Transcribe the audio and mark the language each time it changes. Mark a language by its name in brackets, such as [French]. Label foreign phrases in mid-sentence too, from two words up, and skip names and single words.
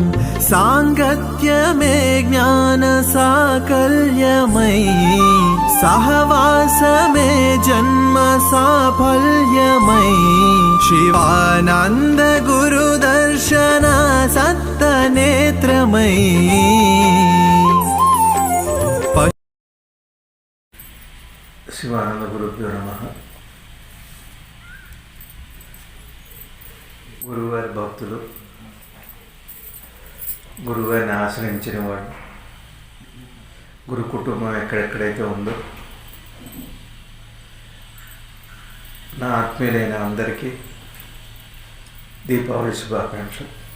[Sanskrit] सांगत्यमे ज्ञान साकल्यमयी सहवासमे जन्म साफल्यमयी शिवानंद गुरुदर्शन सत्तनेत्रमयी। శివానంద గురుభ్యో నమః. [Telugu] గురువారి భక్తులు, గురువారిని ఆశ్రయించిన వాడు, గురు కుటుంబం ఎక్కడెక్కడైతే ఉందో నా ఆత్మీయులైన అందరికీ దీపావళి శుభాకాంక్షలు.